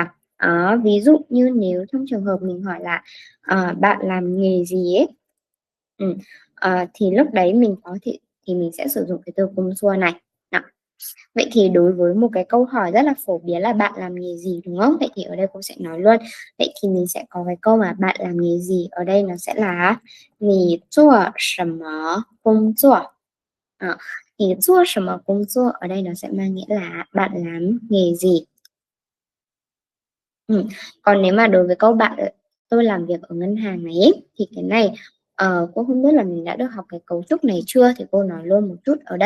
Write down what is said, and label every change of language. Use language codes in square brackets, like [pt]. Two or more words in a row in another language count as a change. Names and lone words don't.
[vi] Ví dụ như nếu trong trường hợp mình hỏi là bạn làm nghề gì ấy, thì lúc đấy mình có thể thì mình sẽ sử dụng cái từ công chua này. Đó. Vậy thì đối với một cái câu hỏi rất là phổ biến là bạn làm nghề gì, đúng không? Vậy thì ở đây cô sẽ nói luôn. Vậy thì mình sẽ có cái câu mà bạn làm nghề gì, ở đây nó sẽ là [zh] 你做什么工作? [vi] Ờ, [zh] 你做什么工作 [vi] ở đây nó sẽ mang nghĩa là bạn làm nghề gì. Còn nếu mà đối với câu bạn tôi làm việc ở ngân hàng này ấy, thì cái này cô không biết là mình đã được học cái cấu trúc này chưa, thì cô nói luôn một chút ở đây.